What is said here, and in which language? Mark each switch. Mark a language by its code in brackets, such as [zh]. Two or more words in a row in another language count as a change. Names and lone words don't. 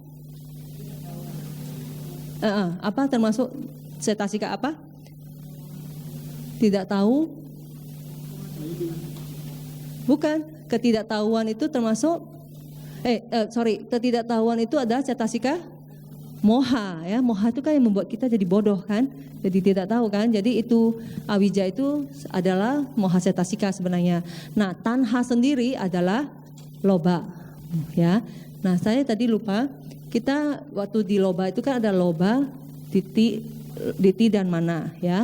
[id] Apa termasuk cetasika apa? Tidak tahu? Bukan, ketidaktahuan itu termasuk ketidaktahuan itu adalah [pi] cetasika moha [id] ya. Moha itu kan yang membuat kita jadi bodoh kan, jadi tidak tahu kan. Jadi itu awija itu adalah [pi] moha cetasika [id] sebenarnya. Nah tanha sendiri adalah loba ya. Nah saya tadi lupa, kita waktu di loba itu kan ada loba, diti dan mana ya.